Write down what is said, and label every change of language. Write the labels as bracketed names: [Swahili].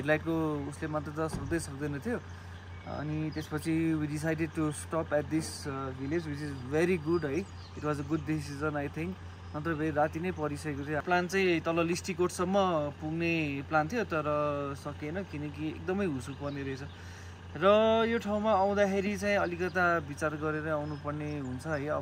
[Nepali] हेडलाइटको उसले मात्र त सक्दैन थियो। अनि त्यसपछि [English] We decided to stop at this village which is very good है। It was a good decision I think, [Nepali] नत्र फेरि राति नै परिसकेको थियो। प्लान चाहिँ तल लिस्टिकोटसम्म पुग्ने प्लान थियो, तर सकिएन किनकि एकदमै हुसु पर्ने रहेछ। र यो ठाउँमा आउँदाखेरि चाहिँ अलिकता विचार गरेर आउनुपर्ने हुन्छ है।